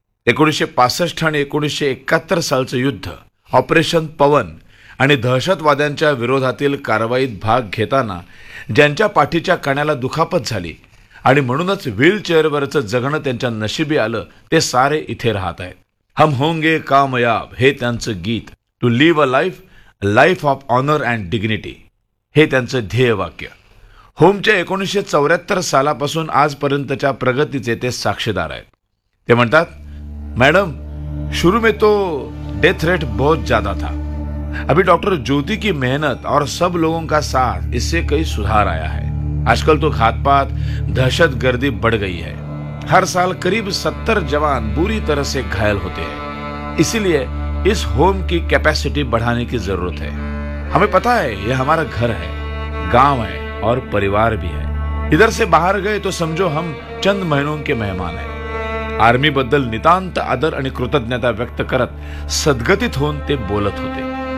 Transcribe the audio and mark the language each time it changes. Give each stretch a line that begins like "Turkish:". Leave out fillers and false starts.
Marathi: 1965 आणि 1971 युद्ध, ऑपरेशन पवन आणि दहशतवाद्यांच्या विरोधातील कारवाईत भाग घेताना ज्यांच्या पाठीच्या कण्याला दुखापत झाली आणि म्हणूनच व्हीलचेअरवरचं जगणं त्यांच्या नशिबी आलं, ते सारे इथे राहत आहेत.
Hindi: हम होंगे कामयाब
Marathi: हे त्यांचं गीत,
English: to live a life, life of honour and dignity
Marathi: हे त्यांचं ध्येयवाक्य. होमच्या 1974 आजपर्यंतच्या प्रगतीचे ते साक्षीदार आहेत. ते म्हणतात,
Hindi: मॅडम शुरू में तो डेथ रेट बहुत ज्यादा था, अभी डॉक्टर ज्योति की मेहनत और सब लोगों का साथ इससे कई सुधार आया है. आजकल तो खातपात दहशत गर्दी बढ़ गई है, हर साल करीब 70 बुरी तरह से घायल होते हैं, इसीलिए इस होम की कैपेसिटी बढ़ाने की जरूरत है. हमें पता है ये हमारा घर है, गाँव है और परिवार भी है. इधर से बाहर गए तो समझो हम चंद महीनों के मेहमान है.
Marathi: आर्मी बद्दल नितांत आदर आणि कृतज्ञता व्यक्त करत सद्गतीत होऊन ते बोलत होते.